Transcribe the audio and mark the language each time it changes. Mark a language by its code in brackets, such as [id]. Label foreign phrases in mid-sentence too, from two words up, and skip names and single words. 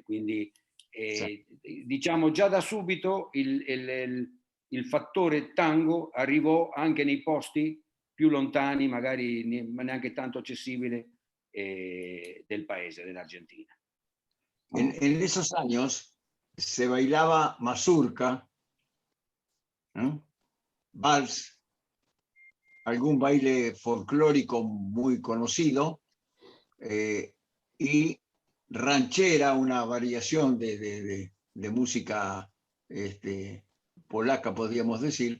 [it] Quindi diciamo già da subito il fattore tango arrivò anche nei posti più lontani, magari neanche tanto accessibili del paese, dell'Argentina. [es] En esos años se bailaba mazurca, ¿no? Vals, algún baile folclórico muy conocido, y ranchera, una variación de música polaca, podríamos decir.